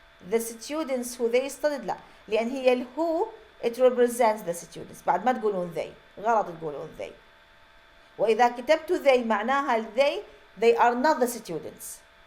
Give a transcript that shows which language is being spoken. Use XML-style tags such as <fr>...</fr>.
<en>The students who they studied</en> <ar>لا لأن هي</ar> <en>who it represents the students.</en> <ar>بعد ما تقولون they غلط تقولون they. وإذا كتبتوا they معناها</ar> <en>they are not the students.</en>